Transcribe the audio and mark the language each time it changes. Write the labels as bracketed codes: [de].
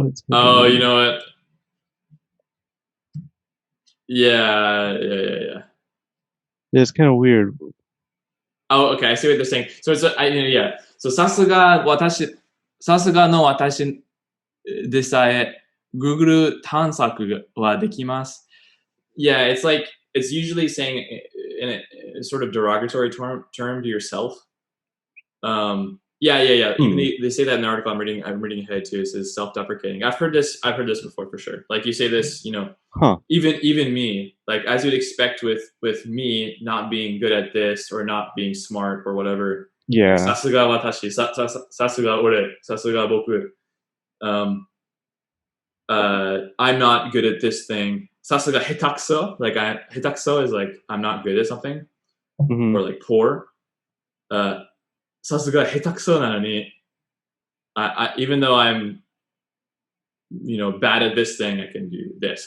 [en] Oh, you know what? Yeah. It's kind of weird. Oh, okay. I see what they're saying. So it's yeah. [ja] So さすがの私でさえ Google 探索はできます。 [en] Yeah, it's like it's usually saying in a sort of derogatory term to yourself. Yeah. Even they say that in the article I'm reading ahead too. It says self-deprecating. I've heard this before for sure. Like you say this, even me, like as you'd expect with me not being good at this or not being smart or whatever. Yeah. [ja] さすが私、さすが俺、さすが僕。 [en] I'm not good at this thing. [ja] さすが下手くそ [en] like [ja] 下手くそ [en] is like I'm not good at something or like poor. [ja] さすが下手くそなのに [en] even though I'm bad at this thing, I can do this.